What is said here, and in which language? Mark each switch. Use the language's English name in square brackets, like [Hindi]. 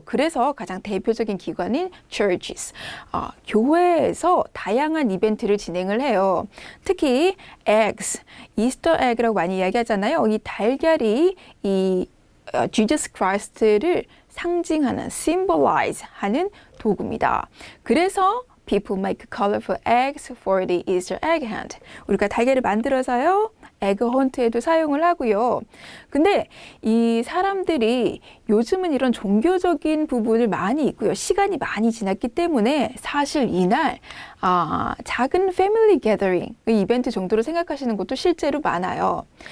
[Korean] 그래서 가장 대표적인 기관인 churches, 교회에서 다양한 이벤트를 진행을 해요. 특히 eggs, 이스터 에그라고 많이 이야기하잖아요. 이 달걀이 이 Jesus Christ를 상징하는, symbolize 하는 도구입니다. [English] 그래서 people make colorful eggs for the Easter egg hunt. [Korean] 우리가 달걀을 만들어서요, 에그 헌트에도 사용을 하고요. 근데 이 사람들이 요즘은 이런 종교적인 부분을 많이 있고요. 시간이 많이 지났기 때문에 사실 이날 작은 패밀리 게더링 이벤트 정도로 생각하시는 것도 실제로 많아요.